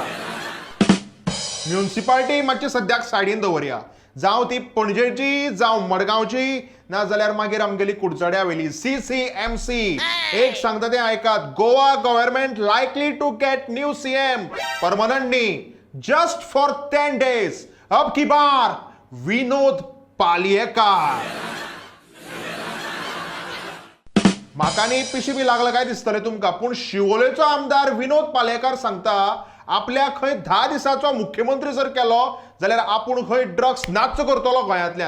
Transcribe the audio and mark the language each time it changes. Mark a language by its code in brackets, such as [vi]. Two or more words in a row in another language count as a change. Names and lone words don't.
[kok] म्युनिसिपालिटी मातशी सद्याक सायडीन दवरया. जावं ती पणजेची जावं मडगांवची ना जाल्यार मागीर आमगेली कुडचड्या वेली CCMC. एक सांगता तें आयकात. [en] Goa government likely to get new CM permanently just for 10 days. [hi] अब की बार विनोद पालयेकार. [kok] म्हाका न्ही पिशी बी लागला काय दिसतलें तुमकां. पूण शिवोलेचो आमदार विनोद पालयेकार सांगता आपल्याक खंय 10 दिसाचो मुख्यमंत्री जर केलो जाल्यार आपूण खंय ड्रग्स नाच्च करतलो गोंयांतल्यान.